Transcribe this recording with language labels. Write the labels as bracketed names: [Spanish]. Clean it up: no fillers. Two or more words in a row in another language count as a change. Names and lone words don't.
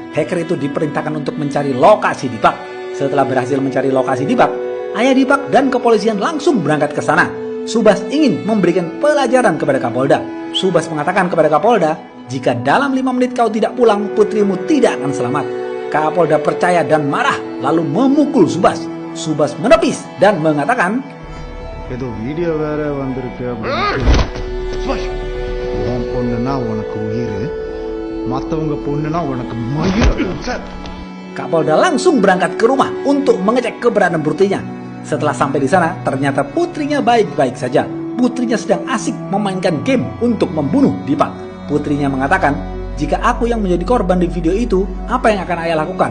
[Indonesian] Hacker itu diperintahkan untuk mencari lokasi Dipak. Setelah berhasil mencari lokasi Dipak, Ayah Dipak dan kepolisian langsung berangkat ke sana. Subas ingin memberikan pelajaran kepada Kapolda. Subas mengatakan kepada Kapolda, jika dalam 5 menit kau tidak pulang, putrimu tidak akan selamat. Kapolda percaya dan marah, lalu memukul Subas. Subas menepis dan mengatakan, [Tamil] ஏதோ வீடியோ வேற வந்திருக்கு உன் பொண்ணுனா உனக்கு உயிர், மற்றவங்க பொண்ணுனா உனக்கு மயிர். [Indonesian] Kapolda langsung berangkat ke rumah untuk mengecek keberadaan putrinya. Setelah sampai di sana, ternyata putrinya baik-baik saja. Putrinya sedang asik memainkan game untuk membunuh Dipak. Putrinya mengatakan, jika aku yang menjadi korban di video itu, apa yang akan ayah lakukan?